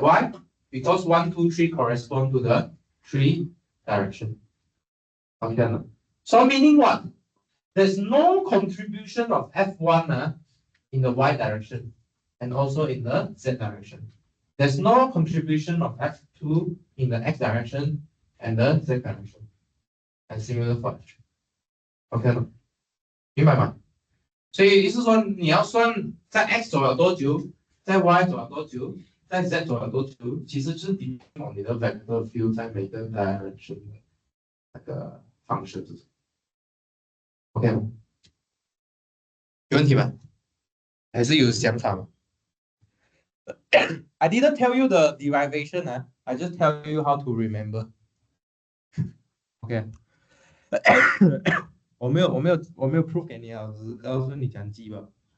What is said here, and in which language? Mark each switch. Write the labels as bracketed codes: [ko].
[en] Why? Because 1, 2, 3 correspond to the 3 direction. Okay. So meaning what? There's no contribution of F1 in the y direction and also in the z direction. There's no contribution of F2 in the x direction and the z direction. And similar for F3. OK 吗？ [zh] 明白吗？所以意思说你要算在 x 走了多久，在 y 走了多久，在 z 走了多久，其实就是 [en] depend on [zh] 你的 vector field 在每个 direction 的那个方式是什么。 OK 吗？有问题吗？还是有想法吗？ [en] I didn't tell you the derivation. I just tell you how to remember. Okay. [zh] 我没有 proof 给你啊，只是告诉你讲记吧。